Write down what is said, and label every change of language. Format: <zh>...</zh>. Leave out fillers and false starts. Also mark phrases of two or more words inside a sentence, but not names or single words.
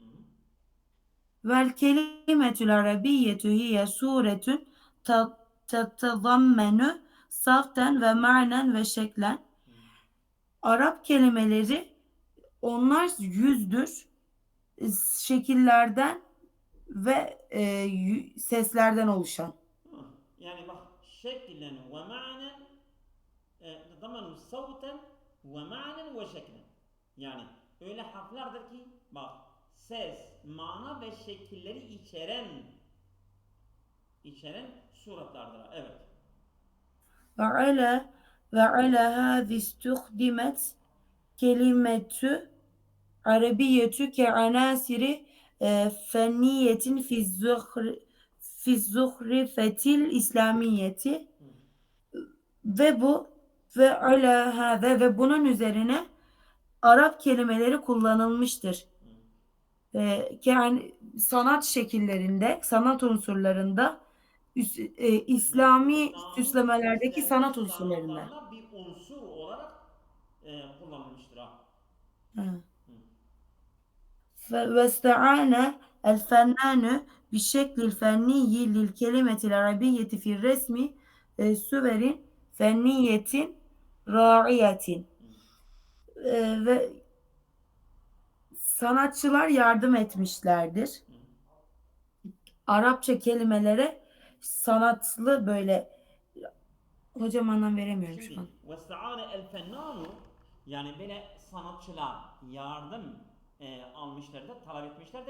<ar>والكلمة العربية هي صورة تتضمن صوتا ومعنى وشكلا. Hı.</ar> <tr>Arap kelimeleri onlar yüzdür, şekillerden ve seslerden oluşan. Ha. Yani bak şeklen ve ma'nen</tr> <ar>ضمنوا صوتا ومعنى وشكلا.</ar> <tr>Yani öyle harflerdir ki bak ses, mana ve şekilleri içeren suratlardır. Evet.</tr> <ar>وعلى وعلى هذه استخدمت كلمة عربية كعناصر فنية في الزخرفة الإسلامية. Hı.</ar> <tr>Ve bu</tr> <ar>وعلى هذا</ar> <tr>ve bunun üzerine Arap kelimeleri kullanılmıştır. Hı. Yani sanat şekillerinde, sanat unsurlarında Yani İslami süslemelerdeki İslami sanat unsurlarında. sanatlarına bir unsur olarak kullanılmıştır ha. Ha.</tr> <ar>واستعان الفنان بالشكل الفني للكلمة العربية في الرسم صور فنية راعية.</ar> <tr>Ve sanatçılar yardım etmişlerdir. Arapça kelimelere sanatlı böyle, hocam anlam veremiyorum şu Şimdi an.</tr> <ar>واستعان الفنان,</ar> <tr>yani böyle sanatçılar yardım almışlardır, talep etmişlerdir.</tr>